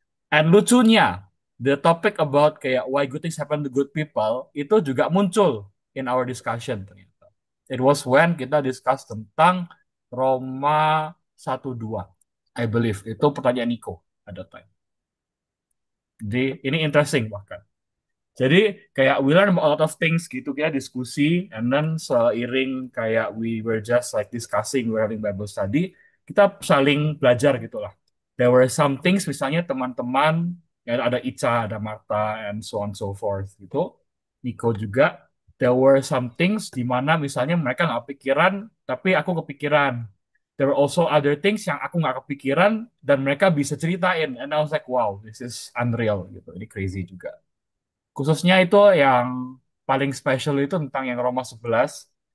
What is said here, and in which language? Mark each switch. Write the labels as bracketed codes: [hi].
[en] And [id] lucunya, [en] the topic about [id] kayak [en] why good things happen to good people [id] itu juga muncul [en] in our discussion [id] ternyata. [en] It was when [id] kita [en] discuss [id] tentang [en] Roma 1:2, I believe. [id] Itu pertanyaan [en] Nico at that time. [id] Jadi ini interesting bahkan. Jadi kayak [en] we learn a lot of things [id] gitu, kita diskusi, [en] and then [id] seiring kayak [en] we were just like discussing, we're having Bible study, [id] kita saling belajar gitu lah. [en] There were some things, [id] misalnya teman-teman, ya ada Ica, ada Marta, [en] and so on so forth [id] gitu. [en] Nico juga. There were some things [id] di mana misalnya mereka nggak kepikiran, tapi aku kepikiran. [en] There were also other things [id] yang aku nggak kepikiran, dan mereka bisa ceritain. [en] And I was like, wow, this is unreal [id] gitu. Ini crazy juga. Khususnya itu yang paling special itu tentang yang Roma 11.